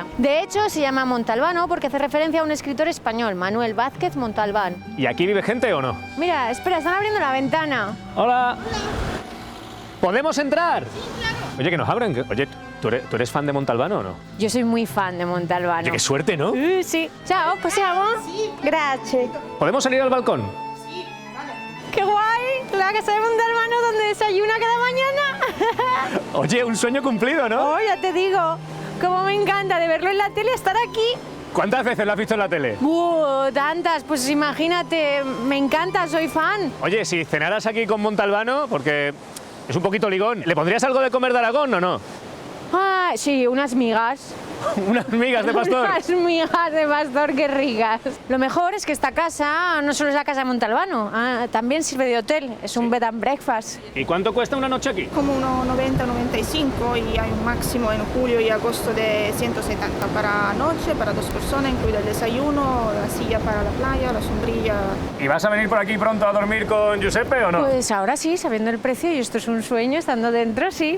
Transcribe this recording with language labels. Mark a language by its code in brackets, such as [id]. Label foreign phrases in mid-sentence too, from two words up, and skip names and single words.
[es] De hecho, se llama Montalbano porque hace referencia a un escritor español, Manuel Vázquez Montalbán. ¿Y aquí vive gente o no? Mira, espera, están abriendo la ventana. Hola. ¿Podemos entrar? Sí, claro. Oye, que nos abran. Oye, ¿Tú eres fan de Montalbano o no? Yo soy muy fan de Montalbano. Oye, qué suerte, ¿no? Sí. [it] Ciao, possiamo? Sì. Grazie. [es] ¿Podemos salir al balcón? [it] Sì, vale. [es] ¡Qué guay! La casa de Montalbano donde desayuna cada mañana. Oye, un sueño cumplido, ¿no? Oh, ya te digo. Cómo me encanta de verlo en la tele, estar aquí. ¿Cuántas veces lo has visto en la tele? Tantas. Pues imagínate, me encanta, soy fan. Oye, si cenaras aquí con Montalbano, porque es un poquito ligón, ¿le pondrías algo de comer de Aragón o no? Ah, sí, unas migas. Unas migas de pastor. Unas migas de pastor, qué ricas. Lo mejor es que esta casa no solo es la casa de Montalbano, también sirve de hotel, es un [en] bed and breakfast. [es] ¿Y cuánto cuesta una noche aquí? Como unos 90, 95 y hay un máximo en julio y agosto de 170 para noche, para 2 personas, incluido el desayuno, la silla para la playa, la sombrilla. ¿Y vas a venir por aquí pronto a dormir con Giuseppe o no? Pues ahora sí, sabiendo el precio, y esto es un sueño, estando dentro, sí.